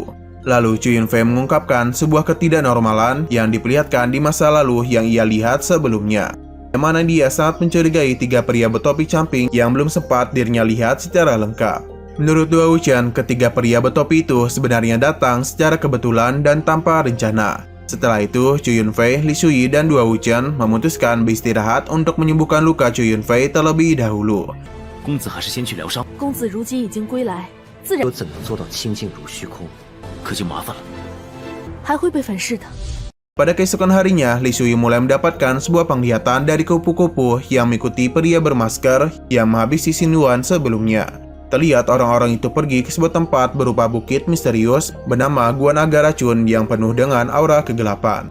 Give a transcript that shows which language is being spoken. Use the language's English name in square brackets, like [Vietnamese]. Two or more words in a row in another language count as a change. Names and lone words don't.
[Indonesian] Lalu Chu Yunfei mengungkapkan sebuah ketidaknormalan yang diperlihatkan di masa lalu yang ia lihat sebelumnya, yang mana dia sangat mencurigai tiga pria bertopi camping yang belum sempat dirinya lihat secara lengkap. Menurut Duan Wuchen, ketiga pria bertopi itu sebenarnya datang secara kebetulan dan tanpa rencana. Setelah itu, Chu Yunfei, Li Shuyi, dan Duan Wuchen memutuskan beristirahat untuk menyembuhkan luka Chu Yunfei terlebih dahulu. [Chinese] 公子还是先去疗伤，公子如今已经归来，自然我怎能做到清净如虚空？可就麻烦了。还会被粉饰的。 [Indonesian] Pada keesokan harinya, Li Shuyi mulai mendapatkan sebuah penglihatan dari kupu-kupu yang mengikuti pria bermasker yang menghabisi Xin Yuan sebelumnya. Terlihat orang-orang itu pergi ke sebuah tempat berupa bukit misterius bernama Gua Naga Racun yang penuh dengan aura kegelapan.